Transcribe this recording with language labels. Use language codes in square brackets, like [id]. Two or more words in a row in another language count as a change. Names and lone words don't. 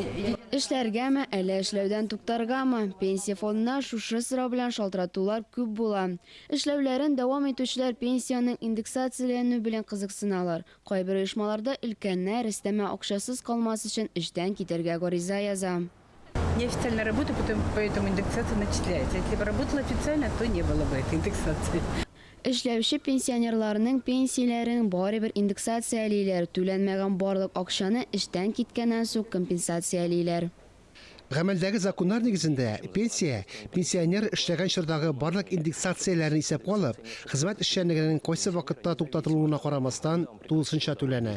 [tt] Эшләргәме, әле эшләүдән туктаргамы? Пенсия фондына шушы сорау белән шалтыратулар күп була. Эшләүләрен дәвам итүчеләр пенсияның индексацияләнү белән кызыксыналар. Кайбер оешмаларда өлкәннәр өстәмә акчасыз калмас өчен эштән китәргә гариза яза. [ru] Неофициально работаю, поэтому индексация начисляется. Если бы работала официально, то не было бы этой индексации. [tt] Эшләүче пенсионерларның пенсияләрен барыбер индексациялиләр, түләнмәгән барлык акчаны эштән киткәннән соң компенсациялиләр. Гамәлдәге законнар нигезендә пенсионер эшләгән чордагы барлык индексацияләрен исәпкә алып, хезмәт эшчәнлегенең кайсы вакытта туктатылуына карамастан тулысынча түләнә.